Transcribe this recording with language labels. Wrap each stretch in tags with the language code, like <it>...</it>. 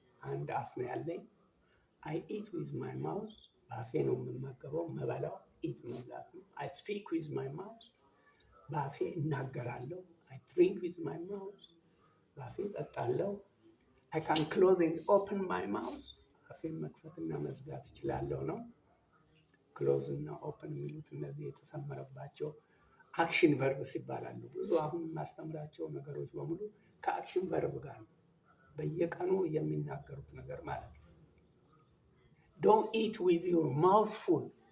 <am>አንድ አፍ ነው ያለኝ።</am> <en>I eat with my mouth.</en> <am>በአፌ ነው የምመገበው መበላው ኢት መብላት ነው።</am> <en>I speak with my mouth.</en> <am>በአፌ እናገራለሁ።</am> <en>I drink with my mouth.</en> <am>በአፌ እጠጣለሁ።</am> <en>I can close and open my mouth.</en> <am>አፌን መክፈትና መዝጋት እችላለሁ ነው። ክሎዝ እና ኦፕን የሚሉት እነዚህ የተሰመረባቸው አክሽን ቨርብስ ይባላሉ። ብዙ አሁን የማስተምራቸው ነገሮች በሙሉ ከአክሽን ቨርብ ጋር ነው። በየቀኑ የሚናገሩት ነገር ማለት ነው።</am> <en>Don't eat with your mouth full.</en>